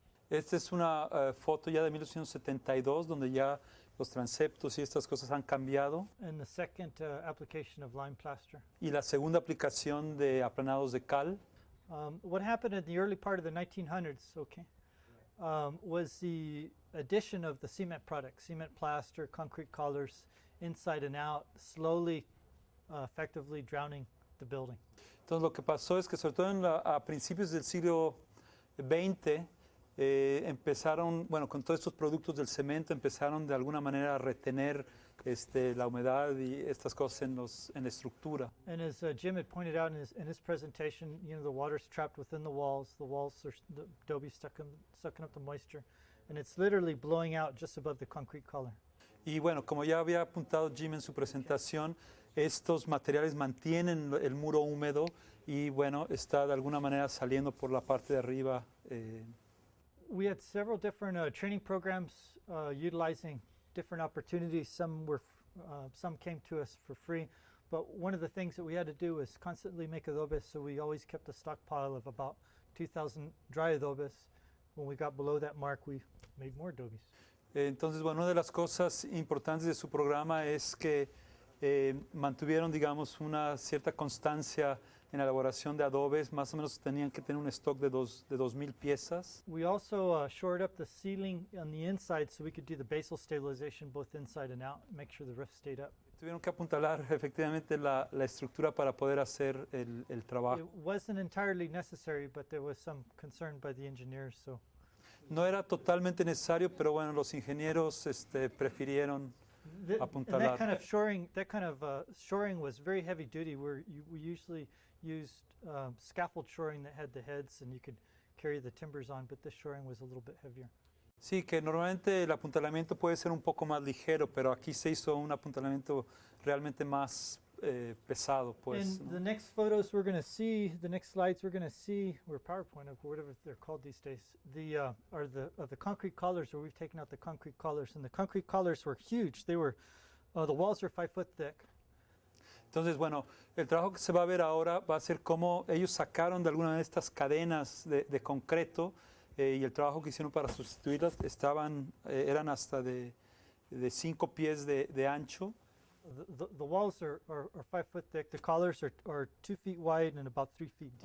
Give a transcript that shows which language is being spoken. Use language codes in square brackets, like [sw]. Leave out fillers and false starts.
[es] Esta es una foto ya de 1872, donde ya los transeptos y estas cosas han cambiado. [en] And the second application of lime plaster. [es] Y la segunda aplicación de aplanados de cal. [en] What happened in the early part of the 1900s, was the addition of the cement products, cement plaster, concrete collars, inside and out, slowly, effectively drowning the building. [es] Entonces lo que pasó es que sobre todo a principios del siglo XX empezaron, bueno, con todos estos productos del cemento empezaron de alguna manera a retener la humedad y estas cosas en la estructura. [en] And as Jim had pointed out in his presentation, you know, the water's trapped within the walls are the adobe sucking up the moisture, and it's literally blowing out just above the concrete collar. [es] Y bueno, como ya había apuntado Jim en su presentación, estos materiales mantienen el muro húmedo y bueno, está de alguna manera saliendo por la parte de arriba. [en] We had several different training programs utilizing different opportunities. Some came to us for free, but one of the things that we had to do was constantly make adobes, so we always kept a stockpile of about 2,000 dry adobes. When we got below that mark, we made more adobes. [es] Entonces, bueno, una de las cosas importantes de su programa es que mantuvieron, digamos, una cierta constancia en la elaboración de adobes. Más o menos tenían que tener un stock de 2,000 piezas. [en] We also shored up the ceiling on the inside so we could do the basal stabilization both inside and out, make sure the roof stayed up. [es] Tuvieron que apuntalar efectivamente la estructura para poder hacer el trabajo. [en] It wasn't entirely necessary, but there was some concern by the engineers. So [es] No era totalmente necesario, pero bueno, los ingenieros prefirieron [en] and [es] apuntalar. [en] that kind of shoring was very heavy duty. We usually used scaffold shoring that had the heads and you could carry the timbers on, but this shoring was a little bit heavier. [es] Sí, que normalmente el apuntalamiento puede ser un poco más ligero, pero aquí se hizo un apuntalamiento realmente más pesado, pues. [en] And [es] ¿no? [en] the next photos we're going to see, the next slides we're going to see, or PowerPoint, or whatever they're called these days, are the concrete collars, where we've taken out the concrete collars, and the concrete collars were huge. They were, the walls are 5 foot thick. [es] Entonces, bueno, el trabajo que se va a ver ahora va a ser cómo ellos sacaron de alguna manera estas cadenas de concreto y el trabajo que hicieron para sustituirlas eran hasta de 5 pies de ancho. [en] The walls are 5 foot thick. The collars are 2 feet wide and about 3 feet deep.